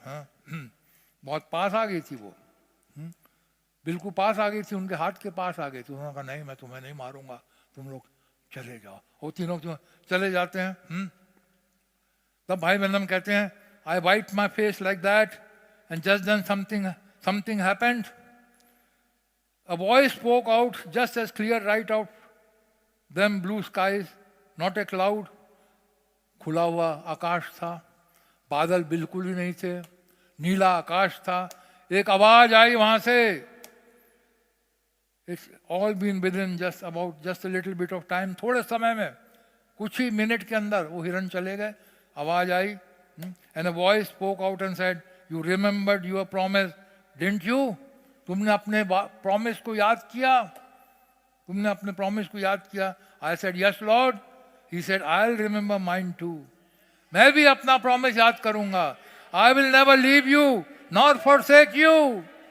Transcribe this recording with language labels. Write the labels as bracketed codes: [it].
[hi] हाँ, बहुत पास आ गई थी वो, बिल्कुल पास आ गई थी, उनके हाथ के पास आ गई थी। उन्होंने कहा नहीं मैं तुम्हें नहीं मारूंगा, तुम लोग चले जाओ। और तीनों चले जाते हैं। तब भाई बहनम कहते हैं, [en] I wait my face like that and just then something happened. A voice spoke out just as clear right out them blue skies, not a cloud. [hi] खुला हुआ आकाश था, बादल बिल्कुल ही नहीं थे, नीला आकाश था। एक आवाज आई वहां से, [en] It's all been within just a little bit of time. [hi] थोड़े समय में, कुछ ही मिनट के अंदर वो हिरन चले गए। आवाज आई, [en] and a voice spoke out and said, you remembered your promise, didn't you? [hi] तुमने अपने प्रॉमिस को याद किया, तुमने अपने प्रॉमिस को याद किया। [en] I said, yes Lord. He said, I'll remember mine too. [hi] मैं भी अपना प्रॉमिस याद करूंगा। [en] I will never leave you nor forsake you.